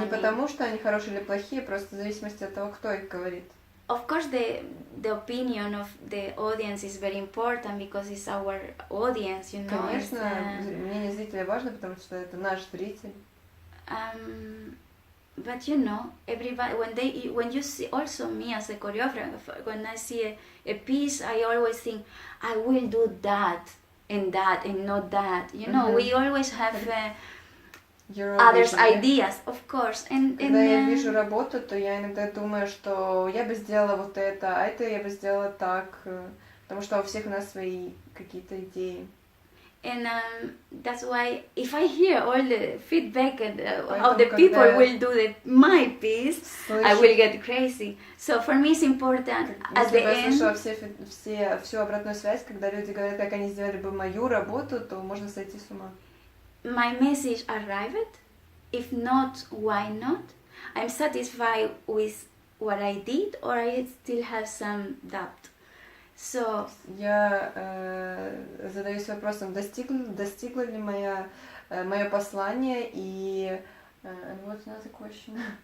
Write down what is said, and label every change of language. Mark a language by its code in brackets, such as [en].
[ru] Не потому, что они хорошие или плохие, просто в зависимости от того, кто их говорит. [en] Of course, the opinion of the audience is very important because it's our audience, you know. [ru] Конечно, мнение зрителя важно, потому что это наш зритель. [en] But you know, everybody when you see also me as a choreographer, when I see a piece, I always think I will do that and not that. You know, we always have others' ideas, of course. [ru] Когда я вижу работу, то я иногда думаю, что я бы сделала вот это, а это я бы сделала так, потому что у всех у нас свои какие-то идеи. [en] And that's why if I hear all the feedback and how the people will do my piece, I will get crazy. So for me it's important at the end. [ru] Если я слышала всю обратную связь, когда люди говорят, как они сделали бы мою работу, то можно сойти с ума. [en] My message arrived. If not, why not? I'm satisfied with what I did, or I still have some doubt. So, [ru] я задаюсь вопросом, достигла ли мое послание, и [en] and what's another question?